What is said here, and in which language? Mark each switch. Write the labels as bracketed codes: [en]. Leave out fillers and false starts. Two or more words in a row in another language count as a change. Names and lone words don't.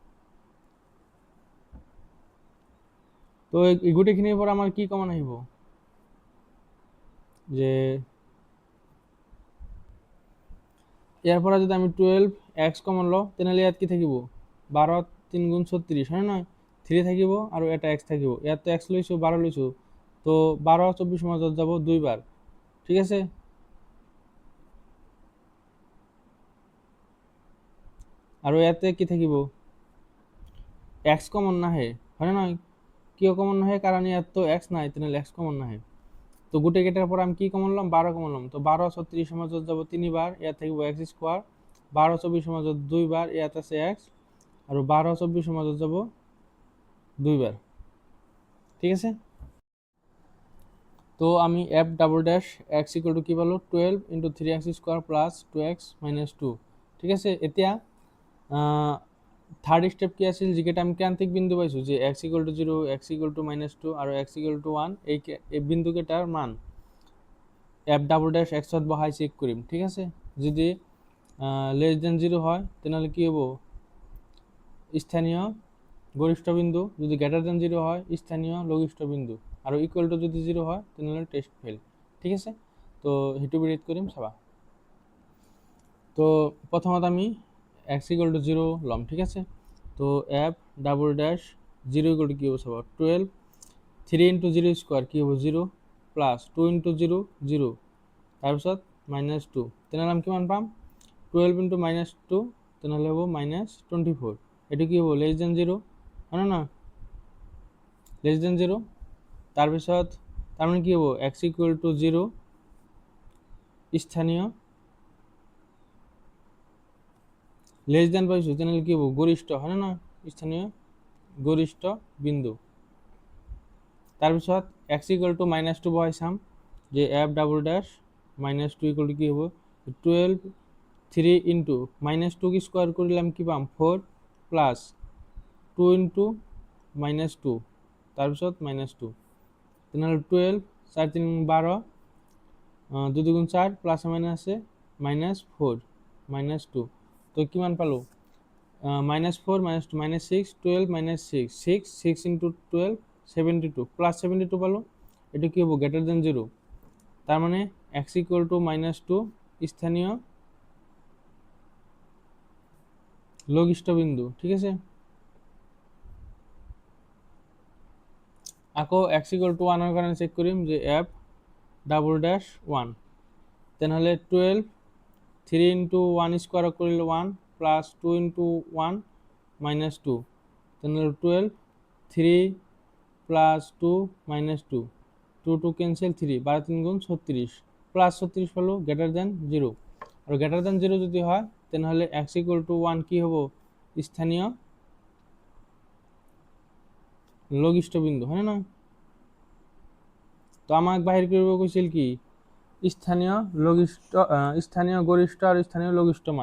[as] তো এই গোটেইখিনির পর আমার কি কমন আহিব যে ইয়ার পরে যদি আমি 12x কমন লও তাহলে ইয়াত কি থাকিব 12 3 গুণ 36 হয় না 3 থাকিব আর এটা x থাকিব ইয়াত তো x লইছো 12 লইছো তো 12 24 মধ্যে যাব দুইবার ঠিক আছে। আর ইয়াতে কি থাকিব x কমন না হে হয় না কিও কমন না হে কারণ ইয়াত তো x নাই তাহলে x কমন না হে। তো গোটে কেটার পর আমি কি কমন লম 12 কমন লম তো 12 36 মধ্যে যাব 3 বার ইয়াত থাকিব x স্কয়ার 12 24 মধ্যে 2 বার ইয়াত আছে x আর 12 24 মধ্যে যাব 2 বার ঠিক আছে। তো আমি [en] f double dash x equal to [as] কি পালো 12 * 3x [en] square plus 2x minus 2 [as] ঠিক আছে। এতিয়া [en] third step [as] কি আছিল যেটা আমি ক্রান্তিক বিন্দু পাইছো যে [en] x equal to 0 x equal to -2 [as] আর [en] x equal to 1 [as] এই বিন্দু কেটার মান [en] f double dash x [as] ত বহাই চেক করিম ঠিক আছে। যদি [en] less than 0 [as] হয় তেনেহ'লে কি হ'ব স্থানীয় গরিষ্ঠ বিন্দু, যদি [en] greater than 0 [as] হয় স্থানীয় লঘিষ্ঠ বিন্দু, আৰু [en] equal to [as] যদি 0 হয় তেনেহ'লে [en] test fail. [as] ঠিক আছে, তো সেইটো বিৰেট কৰিম চাবা। তো প্ৰথমত আমি [en] x equal to 0 [as] ল'ম। ঠিক আছে, তো [en] F double dash 0 equal to [as] কি হ'ব চাবা 12, 3 ইন্টু 0 স্কোয়ার কি হ'ব 0 প্লাস 2 ইন্টু 0 0 তাৰপিছত -2, তেনেহ'লে আমি কিমান পাম 12 ইন্টু -2 তেনেহ'লে হ'ব -24। এইটো কি হ'ব [en] less than 0 [as] হয় না, [en] less than 0. [as] তাৰপিছত তাৰমানে কি হ'ব [en] x equal to 0 [as] স্থানীয় [en] less than [as] পাইছোঁ তেনেহ'লে কি হ'ব গরিষ্ঠ হয় না, স্থানীয় গরিষ্ঠ বিন্দু। তাৰপিছত [en] x equal to -2 [as] বহাই চাম যে [en] F double dash -2 equal to [as] কি হ'ব 12, 3 ইন্টু -2 কি স্কোয়ার কৰিলে আমি কি পাম 4 প্লাস 2 ইন্টু -2 তাৰপিছত -2 তেনেহ'লে 12, 4 3 12, 2 2 4 প্লাস মাইনাসে -4 -2, তো কিমান পালো -4 -2 -6 12 -6 6 6 ইন্টু 12 72 প্লাস 72 পালো। [bn] এটা কি হবে [en] greater than 0, [bn] তার মানে [en] x equal to -2 [bn] স্থানীয় লঘিষ্ঠ বিন্দু। [as] ঠিক আছে, আকৌ [en] x equal to 1 [as] এর কারণে চেক করিম যে [en] f double dash 1, [as] তেনেহ'লে 12, 3 ইন্টু 1 স্কোয়ার কৰিলে 1 প্লাস 2 ইন্টু 1 -2 তেনেহ'লে 12, 3 প্লাস 2 -2 2 2 ক্যান্সেল 3 12 3 গুণ 36 প্লাস 36 পালো [en] greater than 0, [as] আর [en] greater than 0 [as] যদি হয় তেনেহ'লে [en] x equal to 1 [as] কি হ'ব স্থানীয় লঘিষ্ঠ বিন্দু হয় না। তো আমাক বাহিৰ কৰিব কৈছিল কি স্থানীয় লঘিষ্ঠ স্থানীয় গরিষ্ঠ আর স্থানীয় লঘিষ্ঠ মান।